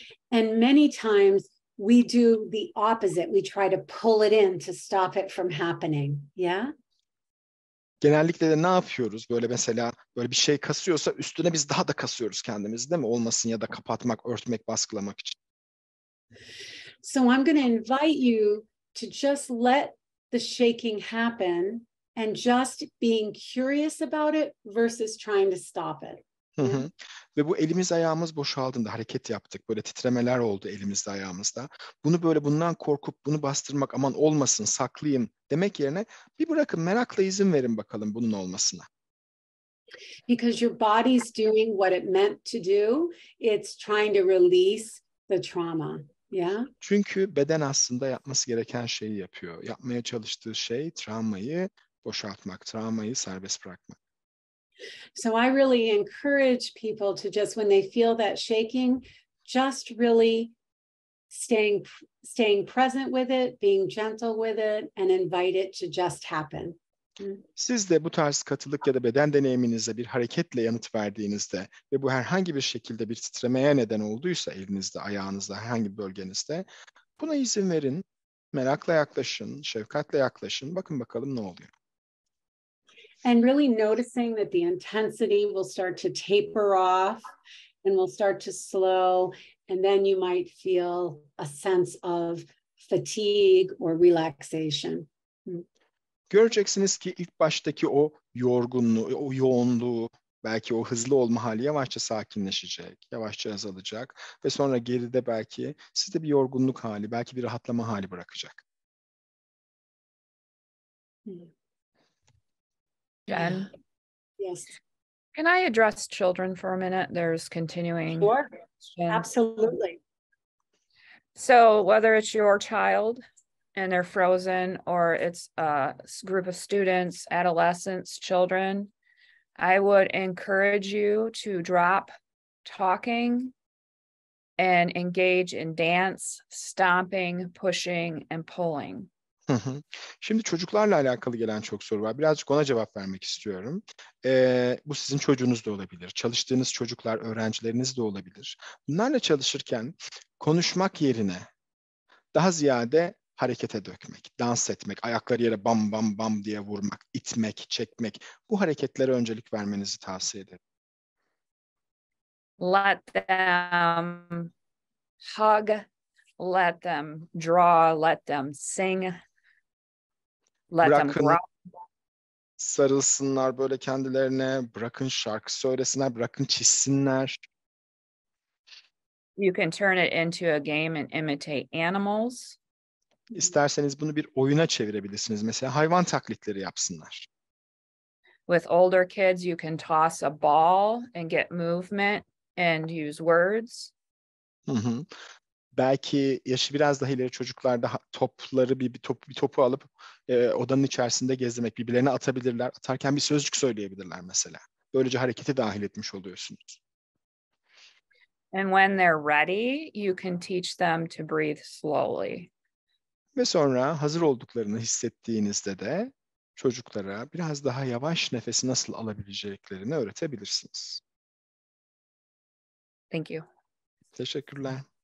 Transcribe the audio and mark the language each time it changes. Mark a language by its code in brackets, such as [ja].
[en] And many times we do the opposite. We try to pull it in to stop it from happening. Yeah? [tr] Genellikle de ne yapıyoruz? Böyle mesela böyle bir şey kasıyorsa üstüne biz daha da kasıyoruz kendimizi değil mi? Olmasın ya da kapatmak, örtmek, baskılamak için. [en] So I'm going to invite you to just let the shaking happen and just being curious about it versus trying to stop it. [tr] Ve bu elimiz ayağımız boşaldığında hareket yaptık. Böyle titremeler oldu elimizde ayağımızda. Bunu böyle bundan korkup bunu bastırmak aman olmasın saklayayım demek yerine bir bırakın merakla izin verin bakalım bunun olmasına. [en] Because your body's doing what it meant to do. It's trying to release the trauma. Yeah. [tr] Çünkü beden aslında yapması gereken şeyi yapıyor. Yapmaya çalıştığı şey travmayı boşaltmak, travmayı serbest bırakmak. [en] So I really encourage people to just, when they feel that shaking, just really staying present with it, being gentle with it, and invite it to just happen. [tr] Siz de bu tarz katılık ya da beden deneyiminize bir hareketle yanıt verdiğinizde ve bu herhangi bir şekilde bir titremeye neden olduysa elinizde, ayağınızda, herhangi bir bölgenizde buna izin verin, merakla yaklaşın, şefkatle yaklaşın, bakın bakalım ne oluyor. [en] And really noticing that the intensity will start to taper off and will start to slow, and then you might feel a sense of fatigue or relaxation. [tr] Göreceksiniz ki ilk baştaki o yorgunluğu, o yoğunluğu, belki o hızlı olma hali yavaşça sakinleşecek, yavaşça azalacak ve sonra geride belki sizde bir yorgunluk hali, belki bir rahatlama hali bırakacak. [en] Jen? Yes. Can I address children for a minute? There's continuing. Sure. questions. Absolutely. So whether it's your child and they're frozen or it's a group of students, adolescents, children, I would encourage you to drop talking and engage in dance, stomping, pushing, and pulling. [tr] Şimdi çocuklarla alakalı gelen çok soru var. Birazcık ona cevap vermek istiyorum. Bu sizin çocuğunuz da olabilir. Çalıştığınız çocuklar, öğrencileriniz de olabilir. Bunlarla çalışırken konuşmak yerine daha ziyade harekete dökmek, dans etmek, ayakları yere bam bam bam diye vurmak, itmek, çekmek. Bu hareketlere öncelik vermenizi tavsiye ederim. [en] Let them hug, let them draw, let them sing, let them [tr] Bırakın [en] grow. [tr] sarılsınlar böyle kendilerine, bırakın şarkı söylesinler, bırakın çizsinler. [en] You can turn it into a game and imitate animals. [tr] İsterseniz bunu bir oyuna çevirebilirsiniz. Mesela hayvan taklitleri yapsınlar. [en] With older kids, you can toss a ball and get movement and use words. Hı hı. [tr] Belki yaşı biraz daha ileri çocuklar da topları bir topu alıp odanın içerisinde gezdirmek, birbirlerine atabilirler. Atarken bir sözcük söyleyebilirler mesela. Böylece hareketi dahil etmiş oluyorsunuz. [en] And when they're ready, you can teach them to breathe slowly. [tr] Ve sonra hazır olduklarını hissettiğinizde de çocuklara biraz daha yavaş nefesi nasıl alabileceklerini öğretebilirsiniz. [en] Thank you. [tr] Teşekkürler.